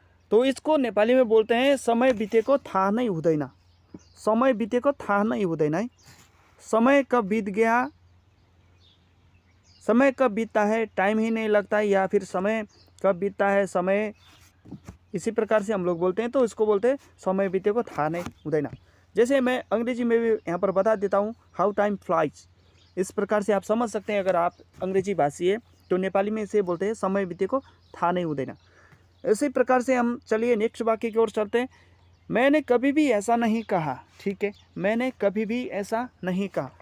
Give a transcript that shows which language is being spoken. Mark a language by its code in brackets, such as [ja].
[hi] तो इसको नेपाली में बोलते हैं [ne] समय बीतेको थाहा नै हुँदैन। समय बीतेको थाहा नै हुँदैन [hi] है। समय कब बीत गया, समय कब बीतता है टाइम ही नहीं लगता है, या फिर समय कब बीतता है समय, इसी प्रकार से हम लोग बोलते हैं। तो इसको बोलते हैं [ne] समय बीतेको थाहा नै हुँदैन। [hi] जैसे मैं अंग्रेजी में भी यहाँ पर बता देता हूँ, [en] How time flies. [hi] इस प्रकार से आप समझ सकते हैं, अगर आप अंग्रेजी भाषी है तो नेपाली में इसे बोलते हैं [ne] समय बीतेको थाहा नै हुँदैन। [hi] इसी प्रकार से हम चलिए नेक्स्ट वाक्य की ओर चलते हैं। मैंने कभी भी ऐसा नहीं कहा, ठीक है, मैंने कभी भी ऐसा नहीं कहा।